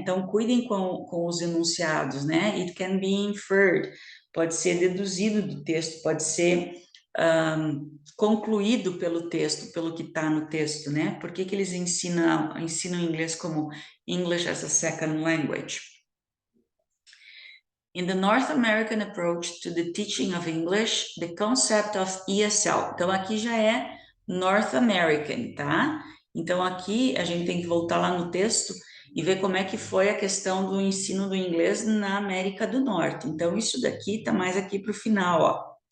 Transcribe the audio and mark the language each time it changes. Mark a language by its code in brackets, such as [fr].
[pt] Então, cuidem com os enunciados, né? [en] It can be inferred, [pt] pode ser deduzido do texto, pode ser concluído pelo texto, pelo que está no texto, né? Por que eles ensinam inglês como English as a Second Language? [en] In the North American approach to the teaching of English, the concept of ESL. [pt] Então, aqui já é North American, tá? Então, aqui a gente tem que voltar lá no texto e ver como é que foi a questão do ensino do inglês na América do Norte. Então, isso daqui tá mais aqui para o final, ó.